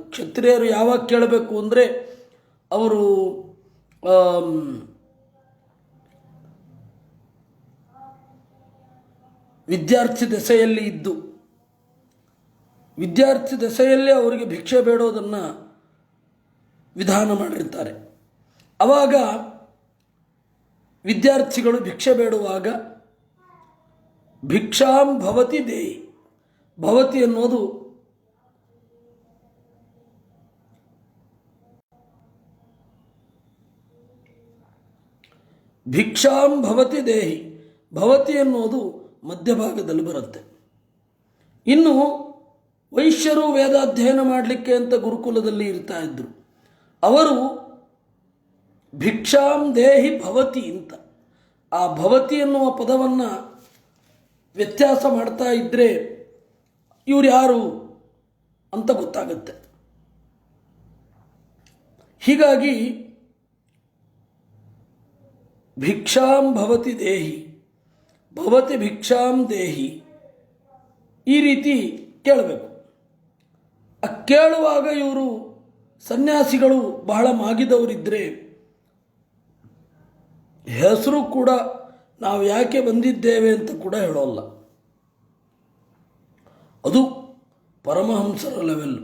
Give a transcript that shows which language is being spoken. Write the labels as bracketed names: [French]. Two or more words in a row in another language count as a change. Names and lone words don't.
[Kannada] ಕ್ಷತ್ರಿಯರು ಯಾವಾಗ ಕೇಳಬೇಕು ಅಂದರೆ, ಅವರು ವಿದ್ಯಾರ್ಥಿ ದಶೆಯಲ್ಲಿ ಇದ್ದು, ವಿದ್ಯಾರ್ಥಿ ದಶೆಯಲ್ಲೇ ಅವರಿಗೆ ಭಿಕ್ಷೆ ಬೇಡೋದನ್ನು ವಿಧಾನ ಮಾಡಿರ್ತಾರೆ. ಆವಾಗ ವಿದ್ಯಾರ್ಥಿಗಳು ಭಿಕ್ಷೆ ಬೇಡುವಾಗ [Sanskrit] ಭಿಕ್ಷಾಂ ಭವತಿ ದೇಹಿ, [Kannada] ಭವತಿ ಅನ್ನೋದು [Sanskrit] ಭಿಕ್ಷಾಂ ಭವತಿ ದೇಹಿ, [Kannada] ಭವತಿ ಅನ್ನೋದು ಮಧ್ಯಭಾಗದಲ್ಲಿ ಬರುತ್ತೆ. ಇನ್ನು ವೈಶ್ಯರು ವೇದಾಧ್ಯಯನ ಮಾಡಲಿಕ್ಕೆ ಅಂತ ಗುರುಕುಲದಲ್ಲಿ ಇರ್ತಾ ಇದ್ದರು. ಅವರು [Sanskrit] ಭಿಕ್ಷಾಂ ದೇಹಿ ಭವತಿ [Kannada] ಅಂತ ಆ ಭವತಿ ಎನ್ನುವ ಪದವನ್ನು ವ್ಯತ್ಯಾಸ ಮಾಡ್ತಾ ಇದ್ದರೆ ಇವರು ಯಾರು ಅಂತ ಗೊತ್ತಾಗುತ್ತೆ. [Sanskrit] ಹೀಗಾಗಿ ಭಿಕ್ಷಾಂ ಭವತಿ ದೇಹಿ, ಭವತಿ ಭಿಕ್ಷಾಂ ದೇಹಿ, [Kannada] ಈ ರೀತಿ ಕೇಳಬೇಕು. ಕೇಳುವಾಗ ಇವರು ಸನ್ಯಾಸಿಗಳು ಬಹಳ ಮಾಗಿದವರಿದ್ದರೆ ಹೆಸರು ಕೂಡ ನಾವು ಯಾಕೆ ಬಂದಿದ್ದೇವೆ ಅಂತ ಕೂಡ ಹೇಳೋಲ್ಲ. ಅದು ಪರಮಹಂಸರ ಲೆವೆಲ್.